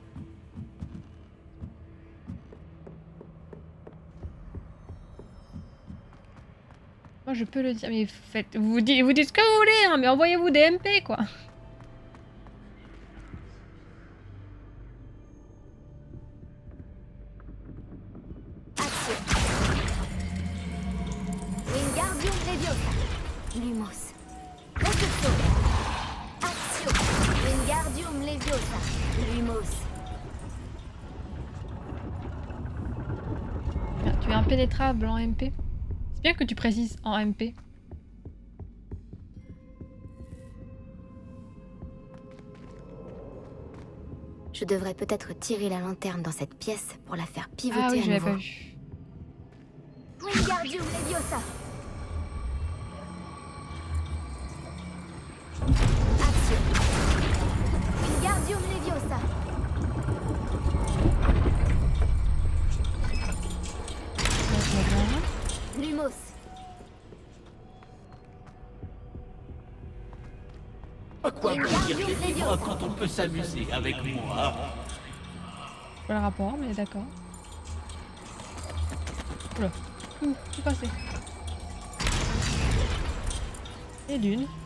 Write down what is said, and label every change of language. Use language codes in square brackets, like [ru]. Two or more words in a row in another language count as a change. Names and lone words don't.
[fr] Moi, je peux le dire, mais faites, vous dites ce que vous voulez, hein, mais envoyez-vous des MP, quoi. Action. Wingardium Leviosa. Lumos. Réception. Action. Wingardium Leviosa. Lumos. Bien, tu es impénétrable en MP. C'est bien que tu précises en MP. Je devrais peut-être tirer la lanterne dans cette pièce pour la faire pivoter Ah oui, à je l'avais nouveau. pas vu. Wingardium Leviosa. Action. Wingardium Leviosa. Lumos. À quoi me dire des livres quand on peut s'amuser avec moi? Pas le rapport, mais d'accord. Oula, tout passé. Et d'une.